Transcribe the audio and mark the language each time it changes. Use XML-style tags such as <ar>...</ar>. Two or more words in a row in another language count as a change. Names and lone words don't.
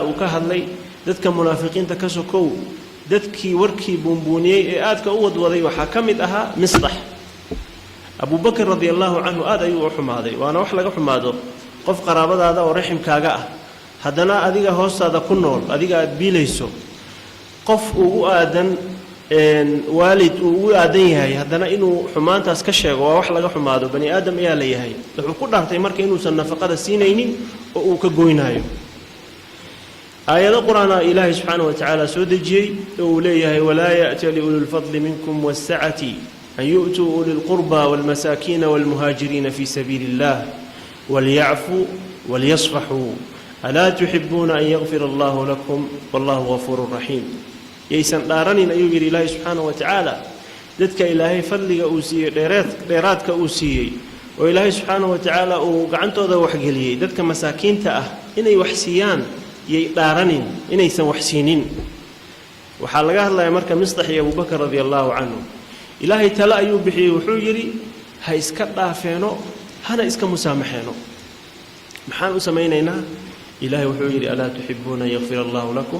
<so>uu ka hadlay dadka munaafiqiinta ka sokow dadkii warkii buunbuuniyay ee aadka u wadwaday waxa kamid ahaa Misdax Abu Bakar</so> <ar>رضي الله عنه</ar> <so>aad ayuu u xumaaday waana wax laga xumaado qof qaraabadaada oo raximkaaga ah haddana adiga hoostaada ku nool adiga aad biilayso qof ugu aadan waalid ugu aadan yahay haddana inuu xumaantaas ka sheego waa wax laga xumaado bani aadam ayaa la yahay wuxuu ku dhaartay marka inuusan nafaqada siinaynin oo uu ka goynaayo aayado quraana ilaahay</so> <ar>سبحانه وتعالى</ar> <so>soo dejiyay oo leeyahay</so> <ar>ولا يأتل أولو الفضل منكم والسعة أن يؤتوا أولي القربى والمساكين والمهاجرين في سبيل الله وليعفوا وليصفحوا ألا تحبون أن يغفر الله لكم والله غفور رحيم</ar> <so>yaysan dhaaranin ayuu yiri ilaahay</so> <ar>سبحانه وتعالى</ar> <so>dadka ilaahay fadliga uu siiyay dheeraadka uu siiyay oo ilaahay subhanahu wa ta'ala uu gacantooda wax galiyay dadka masaakiinta ah inay wax siiyaan yay dhaaranin inaysan wax siinin waxa laga hadlayaa marka Misdax iyo Abu Bakar</so> <ar>رضي الله عنه</ar> <so>ilaahay tala ayuu bixiyay wuxuu yiri ha iska dhaafeeno hana iska musaamaxeeno maxaan u sameeynaynaa ilaahay wuxuu yiri</so> <ar>ألا تحبون يغفر الله لكم</ar>